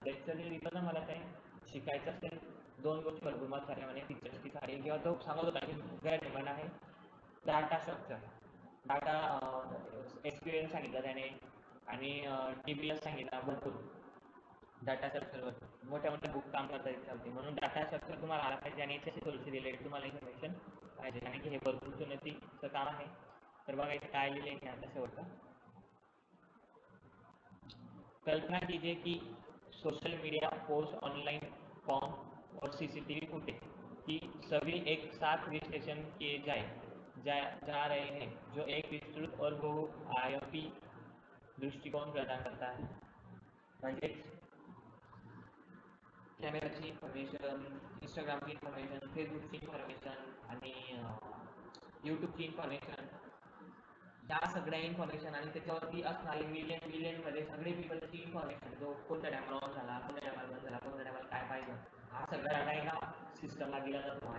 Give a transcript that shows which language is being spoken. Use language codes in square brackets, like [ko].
[mr] त्याच्याने रिटर्न मला काही शिकायचं असेल दोन गोष्टी भरपूर मत झाल्या म्हणे फीचर्सची साडी किंवा तो सांगत होता की सगळ्या डिमांड आहे डाटा स्ट्रक्चर डाटा एक्सपिरियन्स सांगितलं त्याने आणि TBS सांगितला भरपूर डाटा स्ट्रक्चरवर मोठ्या मोठ्या बुक काम करता येत होते. म्हणून डाटा स्ट्रक्चर तुम्हाला आला पाहिजे आणि याच्याशी थोडीशी रिलेटेड तुम्हाला इन्फॉर्मेशन पाहिजे आणि की हे भरपूर चुनौतीचं काम आहे. तर बघा इथे काय लिहिले आहे आता शेवटचं. [hi] कल्पना कीजिए कि social media post, online form और सीसीटीवी फुटेज की सभी एक साथ विश्लेषण किए जा रहे हैं जो एक विस्तृत और बहुआयामी दृष्टिकोन प्रदान करता है. [mr] म्हणजे कॅमेराची इन्फॉर्मेशन, इंस्टाग्रामची इन्फॉर्मेशन, फेसबुकची इन्फॉर्मेशन आणि यूट्यूबची इन्फॉर्मेशन ह्या सगळ्या इन्फॉर्मेशन आणि त्याच्यावरती असणारी मिलियन मध्ये सगळे पीपलची इन्फॉर्मेशन जो कोणत्या टायमाला ऑन झाला, कोणत्या टायमाला बंद झाला, कोणत्या टायमाला काय पाहिजे हा सगळा डाटा ह्या सिस्टमला दिला जातो.